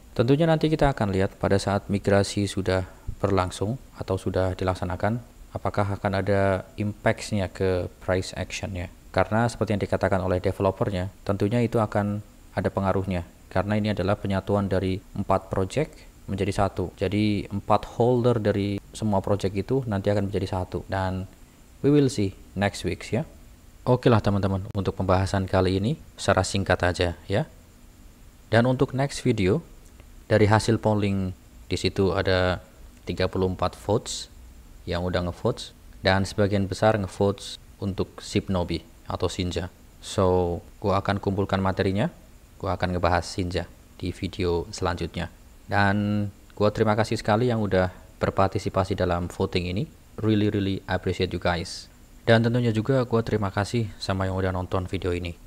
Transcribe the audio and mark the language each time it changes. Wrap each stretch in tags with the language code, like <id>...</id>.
<id>Tentunya nanti kita akan lihat pada saat migrasi sudah berlangsung atau sudah dilaksanakan, apakah akan ada impact-nya ke price action-nya. Karena seperti yang dikatakan oleh developernya, tentunya itu akan ada pengaruhnya. Karena ini adalah penyatuan dari 4 project menjadi satu. Jadi 4 holder dari semua project itu nanti akan menjadi satu. Dan</id> <en>we will see next week</en> <id>ya. Oke lah teman-teman, untuk pembahasan kali ini secara singkat aja ya. Dan untuk next video, dari hasil polling di situ ada 34 votes yang udah ngevotes dan sebagian besar ngevotes untuk Shinobi atau Shinja.</id> <en>So,</en> <id>gua akan kumpulkan materinya, gua akan ngebahas Shinja di video selanjutnya. Dan gua terima kasih sekali yang udah berpartisipasi dalam voting ini.</id> <en>Really appreciate you guys.</en> <id>Dan tentunya juga gua terima kasih sama yang udah nonton video ini.</id>